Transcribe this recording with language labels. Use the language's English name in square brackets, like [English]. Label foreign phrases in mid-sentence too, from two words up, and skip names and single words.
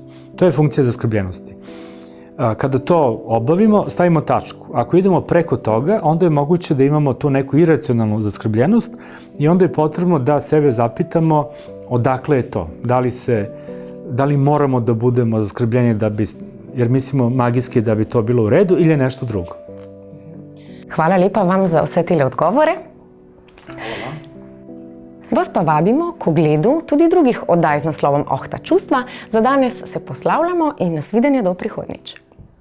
[Serbian] To je funkcija zaskrbljenosti. Kada to obavimo, stavimo tačku. Ako idemo preko toga, onda je moguće da imamo tu neku iracionalnu zaskrbljenost i onda je potrebno da sebe zapitamo odakle je to. Da li moramo da budemo zaskrbljeni jer mislimo magijski da bi to bilo u redu ili je nešto drugo. [Slovenian] Hvala lepa vam za vse tele odgovore. Vas pa vabimo k ogledu tudi drugih oddaj z naslovom Oh, ta čustva. Za danes se poslavljamo in nasvidenje do prihodnjič.